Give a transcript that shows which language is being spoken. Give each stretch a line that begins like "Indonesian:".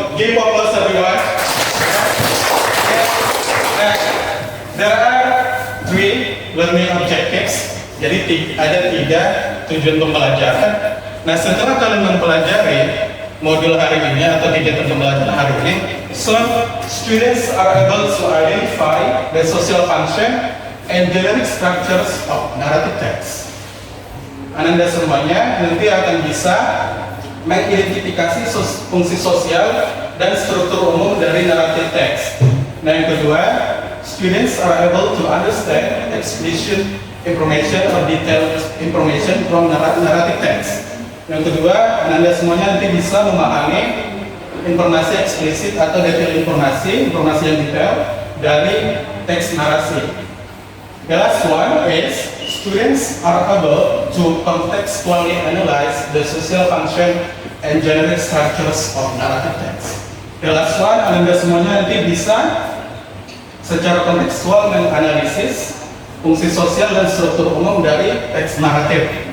English: Give applause everyone. Nah, there are 3 learning objectives.
Indonesian: Jadi ada 3 tujuan pembelajaran. Nah, setelah kalian mempelajari modul hari ini
English: atau kegiatan pembelajaran hari ini, so students are able to identify the social function and generic structures of narrative text.
Indonesian: Anda semuanya nanti akan bisa mengidentifikasi fungsi sosial dan struktur umum dari narrative text. Nah, yang kedua,
English: students are able to understand explicit information or detailed information from narrative text.
Indonesian: Yang kedua, Anda semuanya nanti bisa memahami informasi eksplisit atau detail informasi yang detail dari teks narasi.
English: The last one is students are able to contextually analyze the social function and generate structures of narrative text. The last one,
Indonesian: Anda semuanya nanti bisa secara kontekstual menganalisis fungsi sosial dan struktur umum dari teks naratif.